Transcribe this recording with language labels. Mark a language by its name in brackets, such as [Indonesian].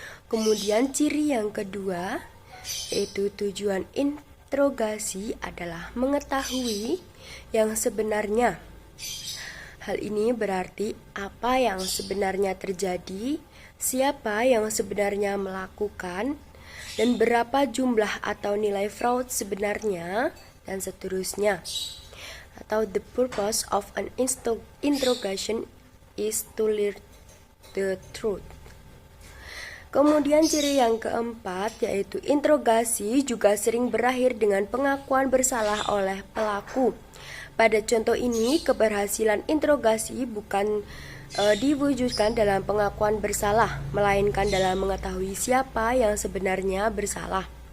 [Indonesian] Kemudian ciri yang kedua, yaitu tujuan interogasi adalah mengetahui yang sebenarnya. Hal ini berarti apa yang sebenarnya terjadi, siapa yang sebenarnya melakukan, dan berapa jumlah atau nilai fraud sebenarnya, dan seterusnya. Atau [English] the purpose of an interrogation is to learn the truth. [Indonesian] Kemudian ciri yang keempat yaitu interogasi juga sering berakhir dengan pengakuan bersalah oleh pelaku. Pada contoh ini, keberhasilan interogasi bukan diwujudkan dalam pengakuan bersalah, melainkan dalam mengetahui siapa yang sebenarnya bersalah.